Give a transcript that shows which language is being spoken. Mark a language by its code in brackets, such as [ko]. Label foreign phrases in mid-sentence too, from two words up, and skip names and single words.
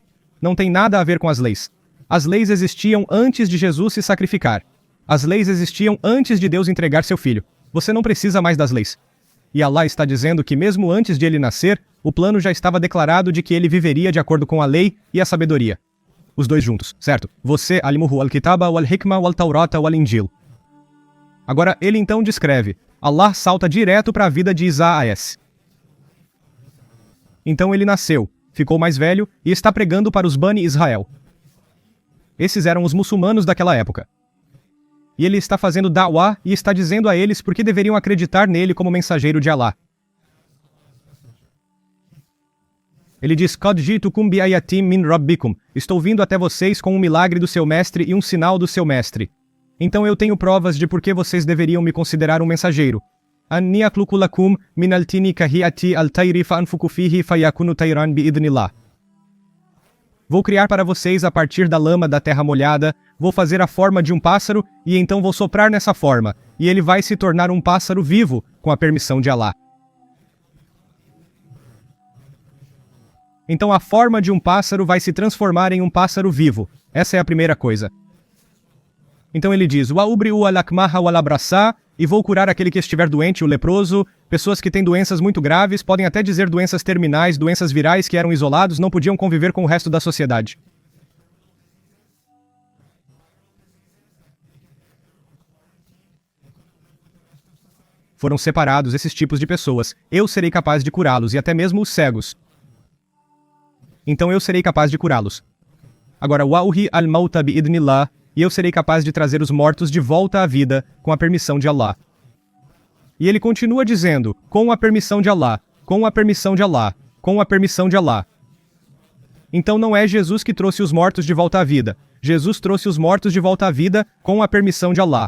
[pt] Não tem nada a ver com as leis. As leis existiam antes de Jesus se sacrificar. As leis existiam antes de Deus entregar seu filho. Você não precisa mais das leis. E Allah está dizendo que mesmo antes de ele nascer, o plano já estava declarado de que ele viveria de acordo com a lei e a sabedoria. Os dois juntos, certo? Você, [ar] يعلمه الكتاب والحكمة والتوراة والإنجيل. [pt] Agora, ele então descreve. Allah salta direto para a vida de Isaías. Então ele nasceu, ficou mais velho e está pregando para os Bani Israel. Esses eram os muçulmanos daquela época. E ele está fazendo da'wah e está dizendo a eles por que deveriam acreditar nele como mensageiro de Allah. Ele diz, [ar] قد جئتكم بآية من ربكم. [pt] Estou vindo até vocês com um milagre do seu mestre e um sinal do seu mestre. Então eu tenho provas de por que vocês deveriam me considerar um mensageiro. [ar] أني أخلق لكم من الطين كهيئة الطير فأنفخ فيه فيكون طيرا بإذن الله. [pt] Vou criar para vocês a partir da lama da terra molhada, vou fazer a forma de um pássaro e então vou soprar nessa forma, e ele vai se tornar um pássaro vivo com a permissão de Allah. Então a forma de um pássaro vai se transformar em um pássaro vivo. Essa é a primeira coisa. Então ele diz, [ar] وأبرئ الأكمه والأبرص, [pt] e vou curar aquele que estiver doente, o leproso, pessoas que têm doenças muito graves, podem até dizer doenças terminais, doenças virais que eram isolados, não podiam conviver com o resto da sociedade. Foram separados esses tipos de pessoas. Eu serei capaz de curá-los, e até mesmo os cegos. Então eu serei capaz de curá-los. Agora, [ar] وأحيي الموتى بإذن الله, [pt] e eu serei capaz de trazer os mortos de volta à vida com a permissão de Allah. E ele continua dizendo, com a permissão de Allah, com a permissão de Allah, com a permissão de Allah. Então não é Jesus que trouxe os mortos de volta à vida. Jesus trouxe os mortos de volta à vida com a permissão de Allah.